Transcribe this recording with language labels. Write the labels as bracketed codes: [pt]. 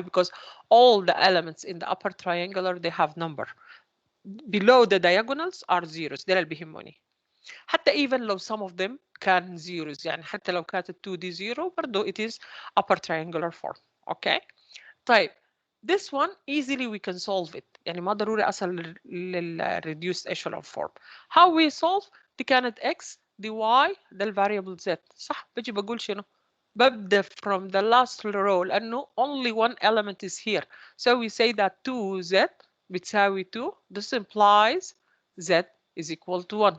[en] Because all the elements in the upper triangular, they have number. Below the diagonals are zeros. [ar] ده اللي بيهمني. حتى [en] even [ar] لو [en] some of them [ar] كان zeros. يعني حتى لو كانت 2D zero برضو [en] it is upper triangular form. Okay? [ar] طيب [en] this one easily we can solve it. [ar] يعني ما ضروري أصل reduced echelon form. [en] How we solve؟ [ar] دي كانت x دي y ده الفاريبل [en] z. [ar] صح؟ بجي بقول شنو؟ ببدأ [en] from the last row [ar] لأنه [en] only one element is here. So we say that 2z [ar] بتساوي [en] 2. This implies z is equal to 1.